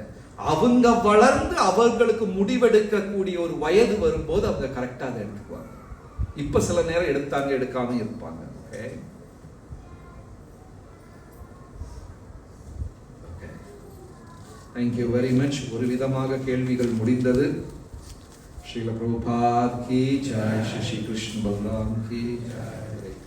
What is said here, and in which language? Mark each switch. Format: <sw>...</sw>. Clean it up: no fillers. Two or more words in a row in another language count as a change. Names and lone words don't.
<ta>அவங்க வளர்ந்து அவர்களுக்கு முடிவெடுக்க கூடிய ஒரு வயது வரும்போது அவங்க கரெக்டா அதை எடுத்துக்குவாங்க. இப்ப சில நேரம் எடுத்தாங்க, எடுக்காம இருப்பாங்க.</ta> <en>OK, thank you very much.</en> <ta>ஒரு விதமாக கேள்விகள் முடிந்தது.</ta> <hi>श्रील प्रभुपाद की जय, श्री कृष्ण बलराम की जय.</hi>